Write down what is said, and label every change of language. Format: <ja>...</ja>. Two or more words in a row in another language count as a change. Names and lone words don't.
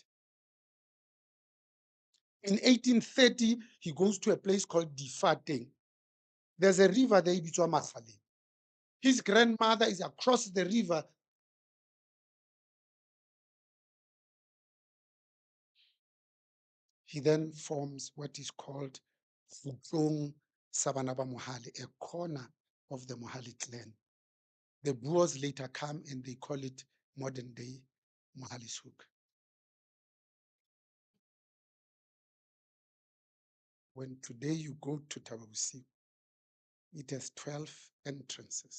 <en>In 1830, he goes to a place called Difateng. There's a river there, Ibitwa Masale. His grandmother is across the river He then forms what is called</en> <st>Kgutlong sa bana ba Mohale,</st> <en>a corner of the Mohale clan. The Boers later come and they call it modern day Mohale's-Hoek. When today you go to Thaba Bosiu, it has 12 entrances.</en>